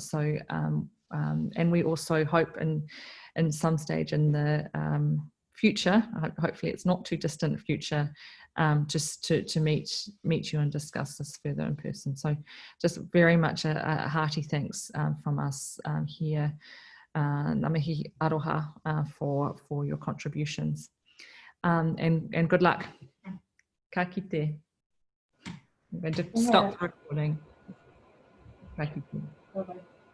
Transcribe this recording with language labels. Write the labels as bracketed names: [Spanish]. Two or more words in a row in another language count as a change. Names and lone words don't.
[English] So, and we also hope in some stage in the future, hopefully it's not too distant future, just to meet you and discuss this further in person. So just very much a hearty thanks from us here. [Māori] Namihi aroha [English] for your contributions, and good luck. [Māori] Ka kite. [English] I'm going to stop the recording. [Māori] Ka kite. [English] Bye-bye.